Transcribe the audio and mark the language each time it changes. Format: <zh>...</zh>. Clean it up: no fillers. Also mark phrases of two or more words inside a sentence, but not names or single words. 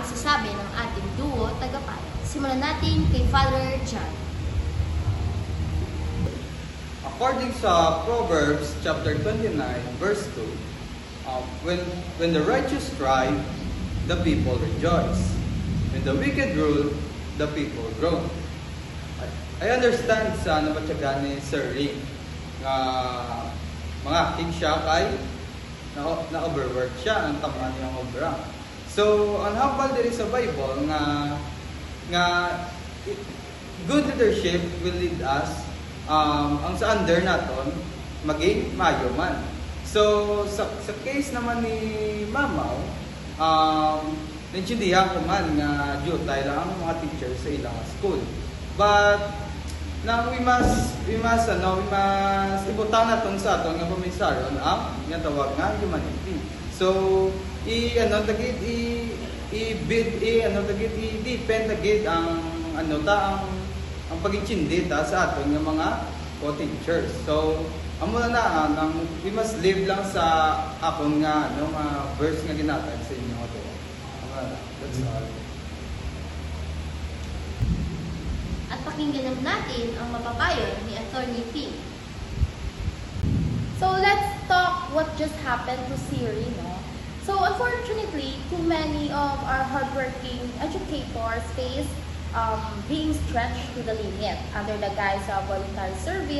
<tl>masasabi ng ating duo tagapayo. Simulan natin kay Father John.</tl> <en>According sa Proverbs chapter 29 verse 2, when the righteous strive, the people rejoice. When the wicked rule, the people groan. I understand</en> <hil>sa nabatyagan ni Sir Rick nga mga king siya kay na-overwork siya ang tama niyang obra. So, ang hambal diri sa Bible nga</hil> <en>good leadership will lead us</en> <hil>ang sa under naton maging maayo man. So sa case naman ni Mamaw, naintindihan ko man nga jutay lang ang mga teachers sa ilang school.</hil> <en>But now we must</en> <hil>ibutang naton sa aton nga pamisaron ang ginatawag nga humanity. So i-depend agad ang pagitsindi ta sa aton nga mga co-teachers. So, amo na</hil> <en>we must live</en> <hil>lang sa akong nga verse nga ginatag sa inyo ato.</hil> <en>That's all.</en> <tl>At pakinggan natin ang mapapayo ni Attorney P.</tl> <en>So let's talk what just happened to Siri, no? So unfortunately, too many of our hardworking educators face being stretched to the limit under the guise of voluntary service.</en>